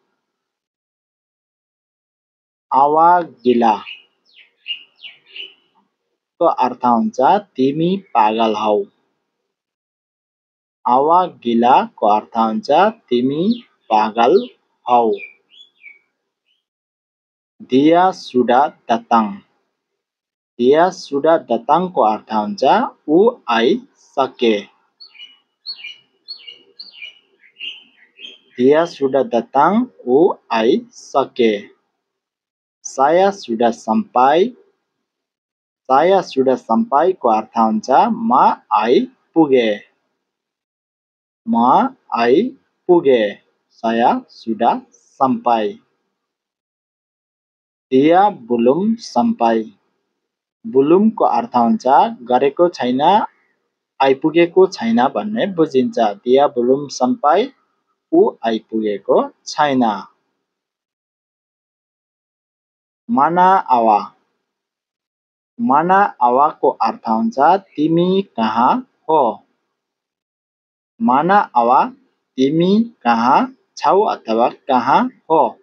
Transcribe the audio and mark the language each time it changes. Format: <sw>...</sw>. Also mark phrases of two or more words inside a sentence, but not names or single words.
<ms>awak gila</ms> <ne>को अर्थ हुन्छ तिमी पागल हौ।</ne> <ms>awak gila</ms> <ne>को अर्थ हुन्छ तिमी पागल हौ।</ne> <ms>dia sudah datang। dia sudah datang</ms> <ne>को अर्थ हुन्छ ऊ आइसके।</ne> <ms>dia sudah datang</ms> <ne>ऊ आइसके।</ne> <ms>saya sudah sampai। saya sudah sampai</ms> <ne>को अर्थ हुन्छ म आइपुगे। म आइपुगे।</ne> <ms>saya sudah sampai। dia belum sampai।</ms> <ne>belum को अर्थ हुन्छ गरेको छैन आइपुगेको छैन भन्ने बुझिन्छ।</ne> <ms>dia belum sampai</ms> <ne>ऊ आइपुगेको छैन।</ne> <ms>mana awak</ms> <ne>मनाआवाको अर्थ हुन्छ तिमी कहाँ हो।</ne> <ms>mana awak</ms> <ne>तिमी कहाँ छौ अथवा कहाँ हो।</ne>